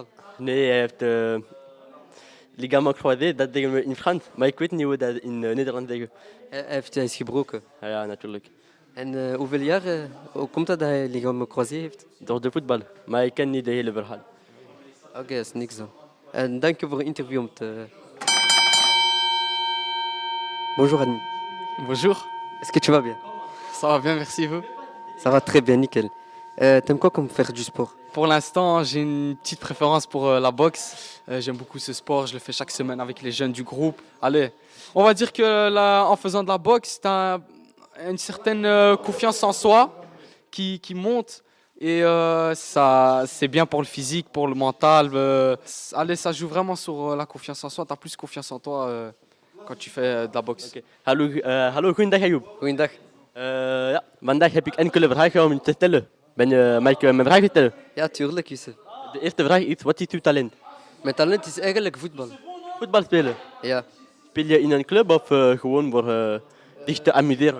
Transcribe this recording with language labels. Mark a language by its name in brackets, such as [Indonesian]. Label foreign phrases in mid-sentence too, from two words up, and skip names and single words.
[Dutch] Nee, hij heeft [French] ligament croisé, [Dutch] dat zeggen we in Frans, maar ik weet niet hoe dat in Nederland zeggen. Hij is gebroken? Ja, natuurlijk. En hoeveel jaar, hoe komt dat hij [French] ligament croisé [Dutch] heeft? Door de voetbal, maar ik ken niet de hele verhaal. Oké, dat is niks dan. En dank je voor het interview om te... [French] Bonjour Admi. Bonjour. Est-ce que tu vas bien? Ça va bien, merci vous. Ça va très bien, nickel. T'aimes quoi comme faire du sport? Pour l'instant, j'ai une petite préférence pour la boxe. J'aime beaucoup ce sport, je le fais chaque semaine avec les jeunes du groupe. Allez, on va dire que là, en faisant de la boxe, tu as une certaine confiance en soi qui monte. Et ça, c'est bien pour le physique, pour le mental. Allez, ça joue vraiment sur la confiance en soi. Tu as plus confiance en toi quand tu fais de la boxe. [Dutch] Okay. Hallo, goeiedag Ayoub. Goeiedag. Ja, vandaag heb ik enkele vragen om je te stellen. Mag ik mijn vragen stellen? Ja, tuurlijk, Youssef. De eerste vraag is, wat is uw talent? Mijn talent is eigenlijk voetbal. Voetbal spelen? Ja. Speel je in een club of gewoon voor dich te amuseren?